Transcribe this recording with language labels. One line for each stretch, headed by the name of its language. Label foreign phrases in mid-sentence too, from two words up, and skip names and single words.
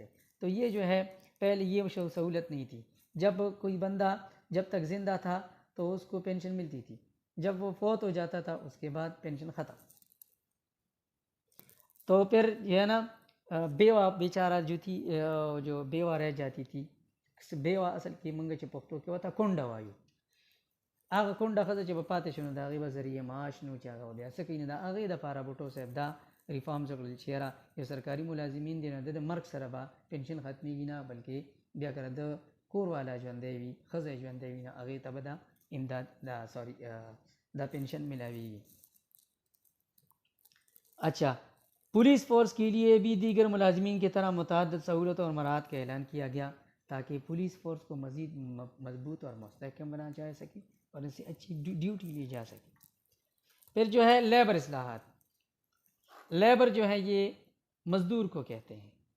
Urdu: تو یہ جو ہے پہلے یہ سہولت نہیں تھی، جب کوئی بندہ جب تک زندہ تھا تو اس کو پینشن ملتی تھی، جب وہ فوت ہو جاتا تھا اس کے بعد پینشن ختم۔ تو پھر یہ ہے نا بیوہ بیچارہ جو تھی، جو بیوہ رہ جاتی تھی، بیوہ اصل کی
Pashto: منگچ پختو کے وتا کونڈا وایو هغه کونډه ښځه چې به پاتې شو نو د هغې به ذریعه معاش نو چې هغه بیا څه کوي نو د هغې دپاره بوټو صاحب دا ریفارمز وکړل چې یاره یو سرکاري ملازمین دی نو د مرګ سره به پنشن ختمیږي نه، بلکې بیا کله د کور والا ژوندی وي، ښځه ژوندی وي نو هغې ته به دا امداد دا پنشن ملاویږي۔
Urdu: اچھا، پولیس فورس کے لیے بھی دیگر ملازمین کی طرح متعدد سہولتوں اور مراحت کا اعلان کیا گیا تاکہ پولیس فورس کو مزید مضبوط اور مستحکم بنا جا سکے اور اس سے اچھی ڈیوٹی لی جا سکے۔ پھر جو ہے لیبر اصلاحات، لیبر جو ہے یہ مزدور کو کہتے ہیں۔